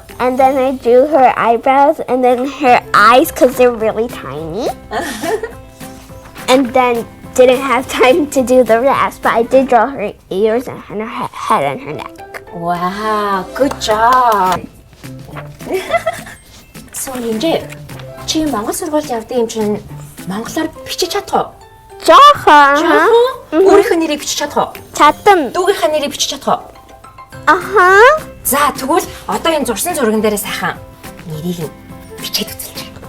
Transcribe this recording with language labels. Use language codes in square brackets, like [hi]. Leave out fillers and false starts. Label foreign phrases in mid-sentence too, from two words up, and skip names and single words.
[en] and then I drew her eyebrows, and then her eyes because they're really tiny. And then didn't have time to do the rest, but I did draw her ears and her head and her neck. Wow, good job. So, Lindsay, [mn] чи Монгол сургуульд явдаг юм чинь монголоор бичиж чадах уу? Johan. Өөрийнхөө нэрийг бичиж чадах уу? Чадсан. Дүүгийнхээ нэрийг бичиж чадах уу? Аха. За, тэгвэл одоо энэ зурсан зурган дээрээ сайхан нэрийг нь бичээд үзүүлж.